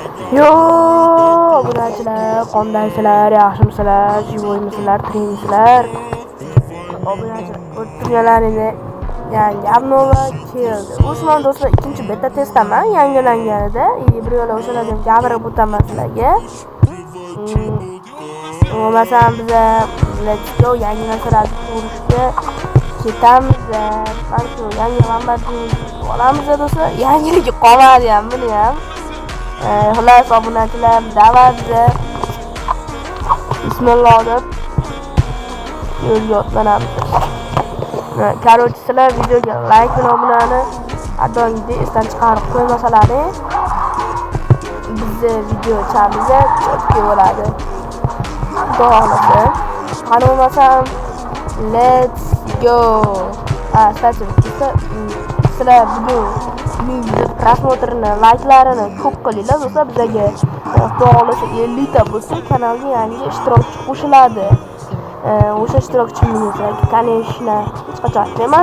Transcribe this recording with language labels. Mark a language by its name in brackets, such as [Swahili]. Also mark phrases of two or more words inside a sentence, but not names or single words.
[Uzbek] Yo, obunachilar, qandaysizlar, yaxshimisizlar, jivoymisizlar, tirikmisizlar? Obunachilar, o'ttirganlaringni yangi obnova keldi. O'shman do'stlar, ikkinchi beta testaman yangilanganida. Bir yo'la o'shalardan gapirib o'taman sizlarga. Masalan, biza [English] let's go [Uzbek] yangi narsalarni ko'rishga ketamiz. Balki yangi manbalarni olamiz do'stlar. Yangiligi qolmadi ham, buni ham. Xullas obunachilar, da'vatda bismillah deb yo'lga otlanamiz. Короче, sizlar videoga like bilan obunani adoyimda esdan chiqarib qo'ymasalaring, bizni video chamizga ko'pga bo'ladi. Xudo xolasa. Qani bo'lmasam, [English] let's go. [Uzbek] Kстати, sizlar bugun video просмотрni, layklarini ko'p qilinglar do'stlar. Bizga Xudo xolasa 50 ta bo'lsa, kanalga yangi ishtirokchi qo'shiladi. O'sha ishtirokchimni конечно hech qachon aytmayman.